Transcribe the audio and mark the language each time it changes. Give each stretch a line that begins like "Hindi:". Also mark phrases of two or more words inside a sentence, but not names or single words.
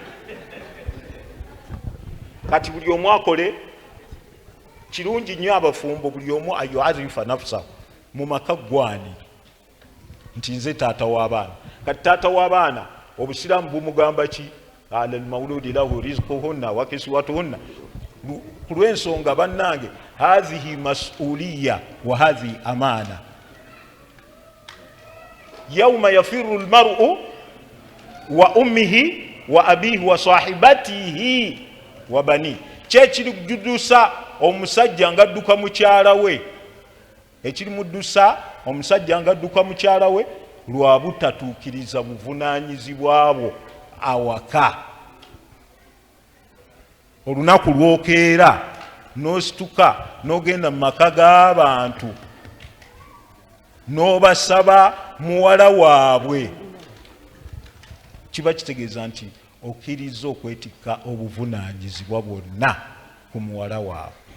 Ganda: Kati buli omu akole kirungi nnyo abafumbo buli omu ayuarifa nafsa mu maka gwani nti nze taata w'abaana. Kati taata w'abaana obusiraamu bumugamba ki?
Arabic: على المولود له رزقهن وكسوتهن.
Ganda: Ku lw'ensonga bannange
Arabic: هذه مسؤولية وهذه أمانة. يوم يفر المرء وأمه وأبيه وصاحبته وبني.
Ganda: Kyekiri kujudusa omusajja ngadduka mukyala we. Ekiri muddusa omusajja ngadduka mukyala we lwa butatuukiriza buvunaanyizibwa bwo awaka. Olunaku lwokeera n'osituka n'ogenda mu maka g'abantu n'obasaba muwala waabwe, kiba kitegeeza nti okkiriza okwetikka obuvunaanyizibwa bwonna ku muwala waabwe.